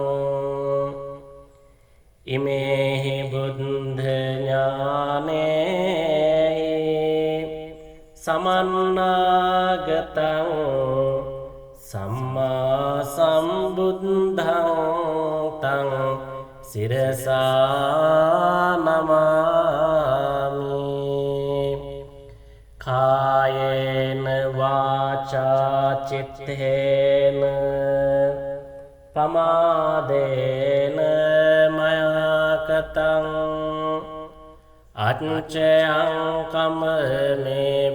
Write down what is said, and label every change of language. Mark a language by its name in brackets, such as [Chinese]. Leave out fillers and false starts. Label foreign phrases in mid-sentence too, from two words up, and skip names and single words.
[Pali] ඉමේහි බුද්ධ ඥානේ සමන්නාගතං සම්මා සම්බුද්ධං තං සිරසා නමාමි කායේන වාචා චිත්තේන පමාදේන මයකතං අච්චයං කම්මේ